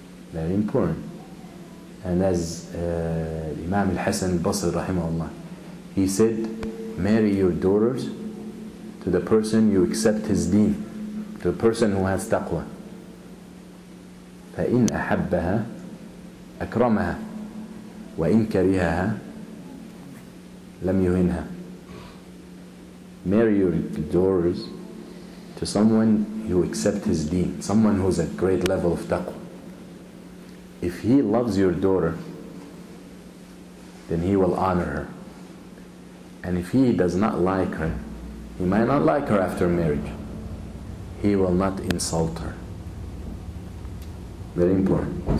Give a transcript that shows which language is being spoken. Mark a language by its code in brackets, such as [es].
[en] Very important. And as Imam al-Hasan al-Basri rahimahullah, he said, marry your daughters to the person you accept his deen, to the person who has taqwa. [ar] فإن أحبها أكرمها وإن كرهها لم يهنها. [en] Marry your daughters to someone you accept his deen, someone who's at great level of taqwa. If he loves your daughter, then he will honor her. And if he does not like her, he might not like her after marriage, he will not insult her. Very important.